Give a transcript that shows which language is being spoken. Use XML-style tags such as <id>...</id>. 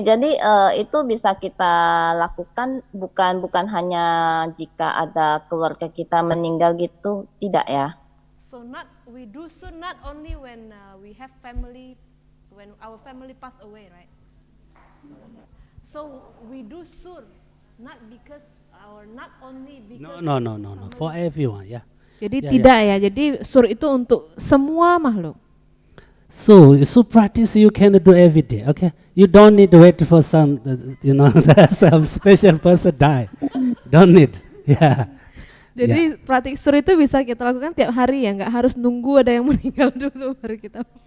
<id>Jadi itu bisa kita lakukan bukan hanya jika ada keluarga kita meninggal gitu, tidak ya?</id> <en>So we do sur not only when we have family, when our family pass away, right? So we do sur not because not only because No, for everyone, yeah.</en> <id>Jadi</id> <en>Yeah,</en> <id>tidak ya. Jadi sur itu untuk semua makhluk.</id> <en>So practice you can do every day, okay? You don't need to wait for some, some special person die. Don't need, yeah.</en> <id>Jadi praktik sur itu bisa kita lakukan tiap hari ya, nggak harus nunggu ada yang meninggal dulu baru kita.</id>